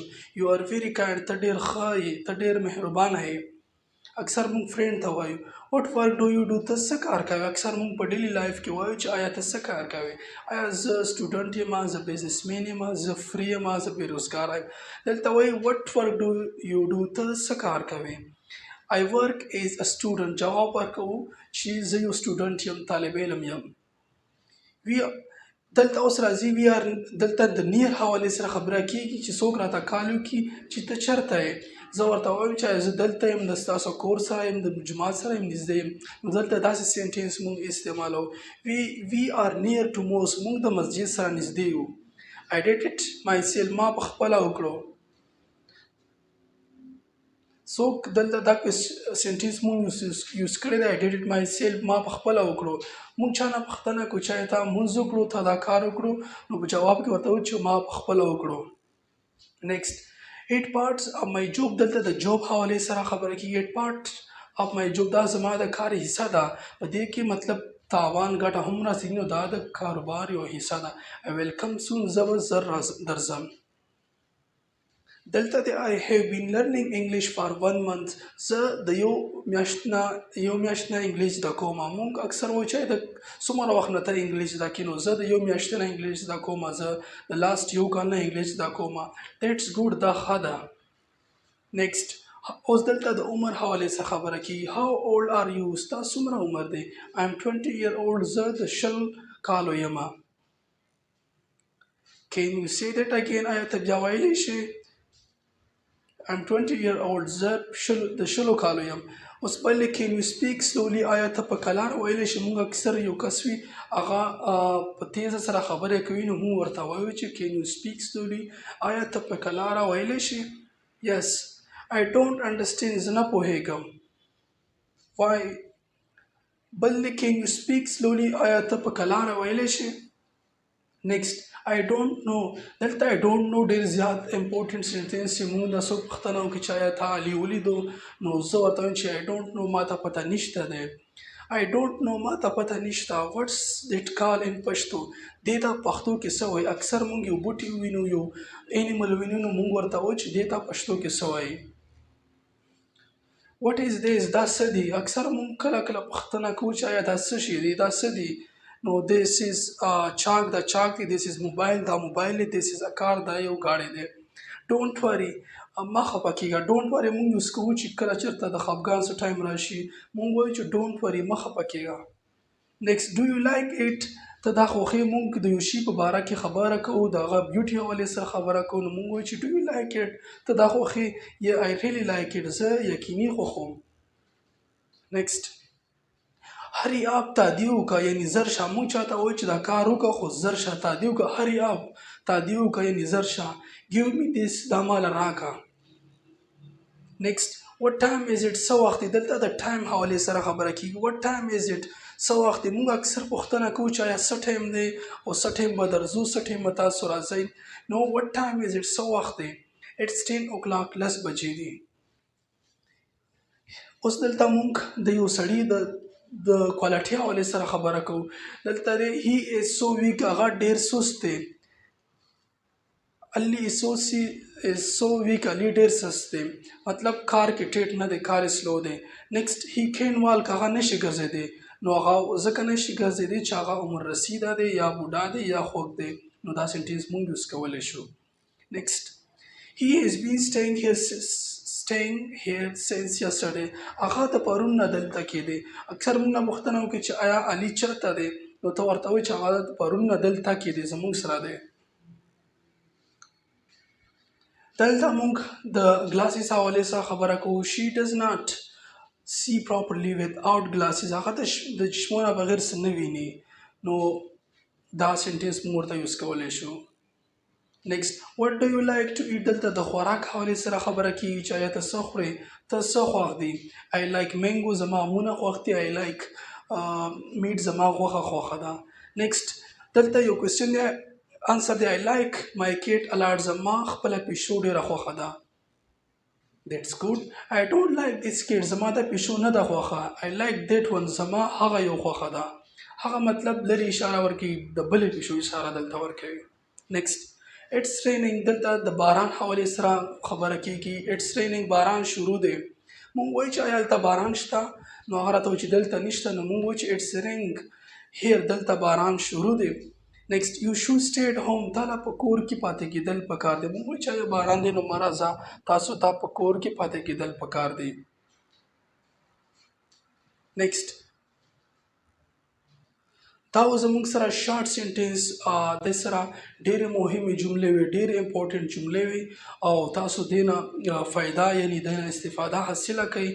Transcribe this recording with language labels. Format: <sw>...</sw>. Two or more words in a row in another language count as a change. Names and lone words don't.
<en>you are very kind,</en> <ps>ته ډېر ښه یې، ته ډېر مهربانه یې. اکثر مونږ فرینډ ته وایو</ps> <en>what work do you do,</en> <ps>ته څه کار کوې. اکثر مونږ په</ps> <en>daily life</en> <ps>کې وایو چې آیا ته څه کار کوې، آیا زه سټوډنټ یم، زه بزنسمین یم، زه فری یم، زه بیروزګار یم. دلته وایي</ps> <en>what work do you do,</en> <ps>ته څه کار کوې.</ps> <en>I work as a student،</en> <ps>جواب ورکوو چې زه یو سټوډنټ یم، طالب علم یم. دلته اوس راځي</ps> <en>we are,</en> <ps>دلته د نیر حوالې سره خبره کیږي چې څوک راته کال وکړي چې ته چېرته یې. زه ورته وایم چې زه دلته یم، د ستاسو کور سره یم، د جومات سره یم، نږدې یم. نو دلته داسې سینټینس مونږ استعمالوو،</ps> <en>we are near to mosque,</en> <ps>مونږ د مسجد سره نږدې یو.</ps> <en>I did it myself،</en> <ps>ما په خپله وکړو. څوک دلته دا سینټینس مونږ یوز کړی دی،</ps> <en>I did it myself،</en> <ps>ما په خپله وکړو. مونږ چا نه پوښتنه کوو چې تا مونځ وکړو، تا دا کار وکړو، نو په جواب کې ورته وایو چې ما په خپله وکړو.</ps> <en>next it parts of my job,</en> <ps>دلته د جوب حوالې سره خبره کېږي.</ps> <en>it part of my job,</en> <ps>دا زما د کار حصه ده. په دې کې مطلب تاوان ګټه هم راځي، نو دا د کاروبار یو حصه ده.</ps> <en>I will come soon،</en> <ps>زه به زر درځم. دلته د</ps> <en>I have been learning English for 1 month،</en> <ps>زه د یو میاشت نه انګلیش زده کوم. مونږ اکثر وایو چې د څومره وخت نه ته انګلیش زده کوې، نو زه د یو میاشت نه انګلیش زده کوم، زه د لاست یو کال نه انګلیش زده کوم.</ps> <en>that's good,</en> <ps>دا ښه ده. نیکسټ اوس دلته د عمر حوالې څخه خبره کېږي.</ps> <en>how old are you,</en> <ps>ستا څومره عمر دی.</ps> <en>I am 20 year old،</en> <ps>زه د 20 کالو یم.</ps> <en>Can you say that again،</en> <ps>آیا ته بیا ویلی شې.</ps> <en>I'm 20 year old،</en> <ps>زه د 20 کالو یم. اوس بلې</ps> <en>can you speak slowly،</en> <ps>آیا ته په کلار ویلی شې. مونږ اکثر یو کس وي هغه په تیزه سره خبرې کوي، نو مونږ ورته وایو چې</ps> <en>can you speak slowly،</en> <ps>آیا ته په کلاره ویلی شې.</ps> <en>yes I don't understand،</en> <ps>زه نه پوهیږم.</ps> <en>why بلې can you speak slowly،</en> <ps>آیا ته په کلاره ویلی شې. نیکسټ</ps> <en>I don't know،</en> <ps>دلته</ps> <en>I don't know</en> <ps>ډېر زیات</ps> <en>important sentence</en> <ps>چې مونږ د څوک پوښتنه وکړي چې آیا ته علي ولیدو، نو زه ورته وایم چې</ps> <en>I don't know،</en> <ps>ما ته پته نشته دی.</ps> <en>I don't know،</en> <ps>ما ته پته نشته.</ps> <en>what's that call in</en> <ps>پښتو، دې ته پښتو کې څه وایي. اکثر مونږ یو بوټي وینو، یو انیمل وینو، نو مونږ ورته وایو چې دې ته پښتو کې څه وایي.</ps> <en>what is this،</en> <ps>دا څه دی. اکثر مونږ کله کله پوښتنه کوو چې آیا دا څه شی دی، دا څه دی. نو</ps> <en>this is chalk،</en> <ps>دا chalk دی.</ps> <en>this is mobile،</en> <ps>دا موبایل دی.</ps> <en>this is a car،</en> <ps>دا یو ګاډی دی.</ps> <en>don't worry،</en> <ps>مه خفه کېږه.</ps> <en>don't worry</en> <ps>مونږ یوز کوو چې کله چېرته د خفګان څه ټایم راشي، مونږ وایو چې</ps> <en>don't worry،</en> <ps>مه خفه کېږه.</ps> <en>next do you like it،</en> <ps>ته دا خوښې. مونږ د یو شي په باره کې خبره کوو، د هغه بیوټي حوالې سره خبره کوو، نو مونږ وایو چې</ps> <en>do you like it،</en> <ps>ته دا خوښې.</ps> <en>یا I really like it،</en> <ps>زه یقیني خوښوم. next</ps> <en>hurry up,</en> <ps>تادیه وکړه یعنې زر شه. مونږ چاته وایو چې دا کار وکړه خو زر شه، تادیه وکړه.</ps> <en>hurry up,</en> <ps>تادیه وکړه یعنې زر شه.</ps> <en>give me this،</en> <ps>دا ماله راکړه.</ps> <en>نیکسټ what time is it،</en> <ps>څه وخت دی. دلته د ټایم حوالې سره خبره کېږي.</ps> <en>what time is it،</en> <ps>څه وخت دی. مونږ اکثر پوښتنه کوو چې آیا څه ټایم دی او څه ټایم به درځو، څه ټایم به تاسو راځئ.</ps> <en>نو what time is it،</en> <ps>څه وخت دی.</ps> <en>it's 10 o'clock،</en> <ps>10 بجې دي. اوس دلته مونږ د یو سړي د کوالټي حوالې سره خبره کوو. دلته دی</ps> <en>he is so weak،</en> <ps>هغه ډېر سست دی.</ps> <en>علي is so weak،</en> <ps>علي ډېر سست دی. مطلب کار کې ټیټ نه دی، کار سلو دی.</ps> <en>نیکسټ he can walk،</en> <ps>هغه نشي ګرځېدی. نو هغه ځکه نشي ګرځېدی چې هغه عمر رسیده دی یا بوډا دی یا خوږ دی، نو دا سینټینس مونږ یوز کولی شو.</ps> <en>نیکسټ he has been staying here since yesterday،</en> <ps>هغه د پرون نه دلته کې دی. اکثر مونږ نه پوښتنه وکړي چې آیا علي چېرته دی، نو ته ورته وایي چې هغه د پرون نه دلته کې دی، زموږ سره دی. دلته مونږ د ګلاسز حوالې سره خبره کوو.</ps> <en>she does not see properly without glasses،</en> <ps>هغه د چشمو نه بغیر څه نه ویني، نو دا سینټینس مونږ ورته یوز کولی شو.</ps> <en>Next, what do you like to eat?</en> <ps>دلته د خوراک حواله سره خبره کیږي چې آیا ته څه خورې، ته څه خوښ دی.</ps> <en>I like mango</en> <ps>زما مونه خوښ دي.</ps> <en>I like meat</en> <ps>زما غوښه خوښه ده. Next, دلته یو کوېسچن دی،</ps> <en>answer دی I like my cat a lot.</en> <ps>زما خپله پیشو ډېره خوښه ده.</ps> <en>That's good. I don't like this cat.</en> <ps>زما د پیشو نه ده خوښه.</ps> <en>I like that one.</en> <ps>زما هغه یو خوښه ده. هغه مطلب لري اشاره ورکوي، د بلې پیشو اشاره دلته ورکوي.</ps> <en>Next, it's raining.</en> <ps>دلته د باران حواله سره خبره کیږي.</ps> <en>It's raining</en> <ps>باران شروع دی. مونږ وایو چې آیا دلته باران شته، نو هغه راته وایي چې دلته نشته، نو مونږ وایو چې</ps> <en>it's raining here.</en> <ps>دلته باران شروع دی.</ps> <en>Next, you should stay at home.</en> <ps>تا لا په کور کې پاتې کېدل پکار دی. مونږ وایو چې آیا باران دی نو مه راځه، تاسو ته په کور کې پاتې کېدل پکار دی. Next, دا و زموږ سره</ps> <en>short sentence</en> <ps>د سره ډېرې مهمې جملې وي، ډېرې امپورټنټ جملې وي او تاسو دینه فایده یعنی دینه استفاده حاصله کوي.</ps>